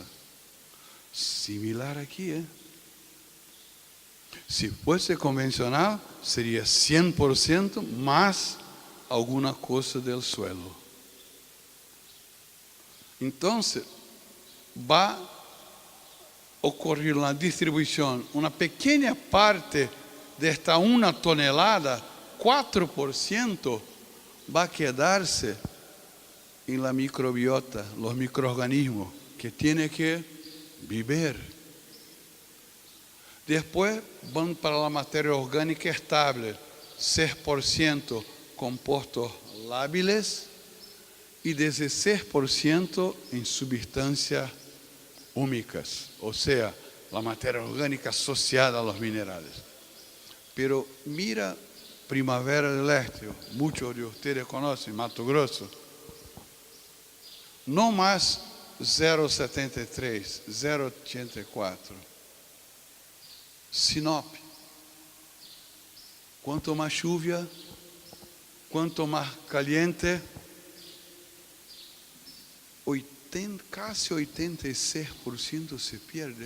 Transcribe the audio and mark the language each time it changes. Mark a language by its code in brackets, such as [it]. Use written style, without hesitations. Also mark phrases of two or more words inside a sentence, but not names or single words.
[pt] Similar aqui, Se fosse convencional, seria 100% mais alguma coisa do suelo. Então, vai ocorrer uma distribuição, uma pequena parte desta 1 tonelada, 4%, vai quedar-se em [es] la microbiota, los microorganismos que tienen que [pt] viver. Depois vão para a matéria orgânica estável, 6% compostos lábiles e 16% em substâncias úmicas, ou seja, a matéria orgânica associada aos minerais. [es] Pero mira Primavera del Este, [pt] muitos de vocês conhecem, Mato Grosso, não mais 0,73, 0,84. Sinop. Quanto mais chuva, quanto mais caliente, quase 86% se perde.